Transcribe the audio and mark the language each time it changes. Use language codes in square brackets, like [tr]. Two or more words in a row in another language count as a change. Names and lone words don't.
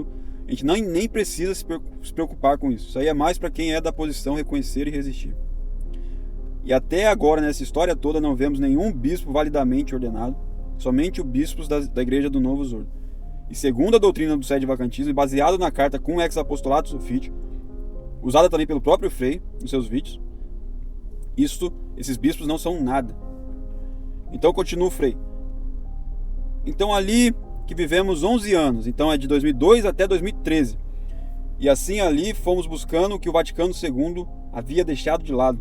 [pt] A gente nem precisa se preocupar com isso. Isso aí é mais para quem é da posição reconhecer e resistir. E até agora, nessa história toda, não vemos nenhum bispo validamente ordenado, somente os bispos da Igreja do Novo Zordo. E segundo a doutrina do sede-vacantismo, baseado na carta cum ex apostolatus officio, usada também pelo próprio Frei nos seus vídeos, esses bispos não são nada. Então continua o Frei. Então ali que vivemos 11 anos, então é de 2002 até 2013. E assim ali fomos buscando o que o Vaticano II havia deixado de lado.